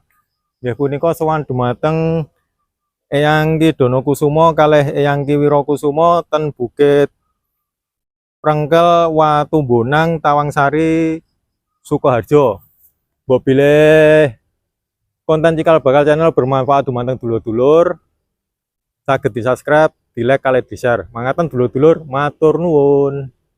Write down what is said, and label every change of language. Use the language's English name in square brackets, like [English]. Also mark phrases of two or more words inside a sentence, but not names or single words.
[Javanese] Nggih punika sowan dumateng Eyang Kidonokusumo kalih Eyang Ki Wirokusumo ten Bukit Prengkel Watumbonang Tawangsari Sukoharjo. Mbok bilih konten Cikal Bakal Channel bermanfaat dumateng dulur-dulur, saged di subscribe, di like, kali di share. Mangkaten dulur-dulur, matur nuwun.